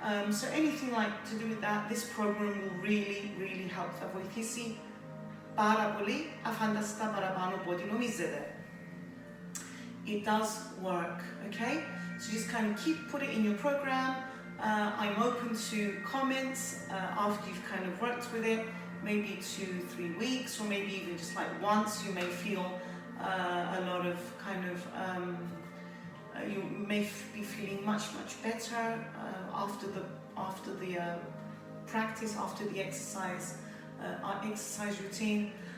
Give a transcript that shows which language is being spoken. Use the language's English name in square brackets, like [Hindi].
[English] So anything like to do with that, this program will really help. [Greek] Θα βοηθήσει πάρα πολύ, αφάνταστα παραπάνω από ό,τι νομίζετε. [English] It does work, okay? So just kind of put it in your program. I'm open to comments after you've kind of worked with it, maybe 2-3 weeks, or maybe even just like once. You may feel a lot of kind of, you may be feeling much better after the practice, after the exercise routine.